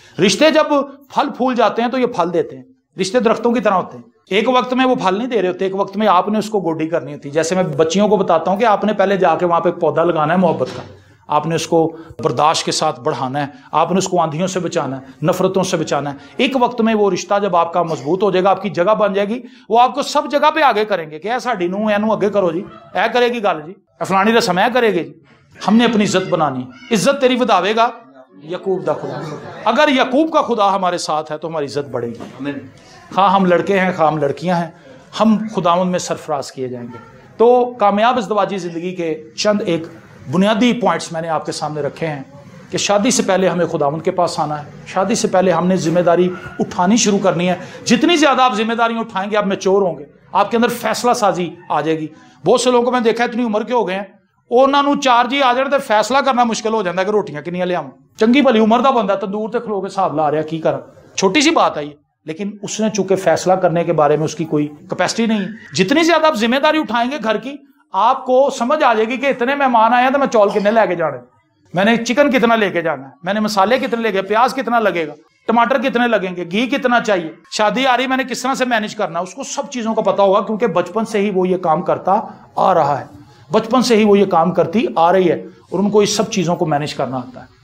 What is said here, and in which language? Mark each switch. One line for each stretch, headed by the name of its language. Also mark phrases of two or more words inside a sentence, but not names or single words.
Urdu: رشتے جب پھل پھول جاتے ہیں تو یہ پھل دیتے ہیں، رشتے درختوں کی طرح ہوتے ہیں، ایک وقت میں وہ پھل نہیں دے رہے ہوتے، ایک وقت میں آپ نے اس کو گوڈی کرنی ہوتی ہے۔ جیسے میں بچیوں کو بتاتا ہوں کہ آپ نے پہلے جا کے وہاں پہ ایک پودا لگانا ہے محبت کا، آپ نے اس کو برداشت کے ساتھ بڑھانا ہے، آپ نے اس کو آندھیوں سے بچانا ہے، نفرتوں سے بچانا ہے۔ ایک وقت میں وہ رشتہ جب آپ کا مضبوط ہو جائے گا، آپ کی جگہ بن جائے گی، وہ آپ کو سب جگہ پہ آگے کریں گے کہ
Punjabi: اے ساڈی نوں اینو اگے کرو جی، اے کرے گی گل جی،
Urdu: فلانی رسم
Punjabi: اے کرے گی جی۔
Urdu: ہم نے اپنی عزت بنانی،
Punjabi: عزت تیری وداوے گا یعقوب دا خدا،
Urdu: اگر یعقوب کا خدا ہمارے ساتھ ہے تو ہماری عزت بڑھے گی، خواہ ہم لڑکے ہیں خواہ ہم لڑکیاں ہیں، ہم خداوند میں سرفراز کیے جائیں گے۔ تو کامیاب ازدواجی زندگی کے چند ایک بنیادی پوائنٹس میں نے آپ کے سامنے رکھے ہیں کہ شادی سے پہلے ہمیں خداوند کے پاس آنا ہے، شادی سے پہلے ہم نے ذمہ داری اٹھانی شروع کرنی ہے۔ جتنی زیادہ آپ ذمہ داریاں اٹھائیں گے آپ میچور ہوں گے، آپ کے اندر فیصلہ سازی آ جائے گی۔ بہت سے لوگوں کو میں دیکھا اتنی عمر کے ہو گئے ہیں،
Punjabi: انہوں نے چار جی آ جان
Urdu: تو فیصلہ کرنا مشکل ہو جاتا ہے کہ
Punjabi: روٹیاں کنیاں لیاؤں، چنگی بھلی عمر دا بندہ تندور تے کھلو کے حساب لا رہا کی کرا،
Urdu: چھوٹی سی بات ہے یہ، لیکن اس نے چونکہ فیصلہ کرنے کے بارے میں اس کی کوئی کیپیسٹی نہیں ہے۔ جتنی زیادہ آپ ذمہ داری اٹھائیں گے گھر کی، آپ کو سمجھ آ جائے گی کہ اتنے مہمان آئے ہیں تو
Punjabi: میں چول کتنے لے کے جانے،
Urdu: میں نے چکن کتنا لے کے جانا ہے، میں نے مسالے کتنے لے کے، پیاز کتنا لگے گا، ٹماٹر کتنے لگیں گے، گھی کتنا چاہیے، شادی آ رہی میں نے کس طرح سے مینج کرنا ہے، اس کو سب چیزوں کا پتا ہوگا، کیونکہ بچپن سے ہی وہ یہ کام کرتا آ رہا ہے، بچپن سے ہی وہ یہ کام کرتی آ رہی ہے، اور ان کو اس سب چیزوں کو مینج کرنا آتا ہے۔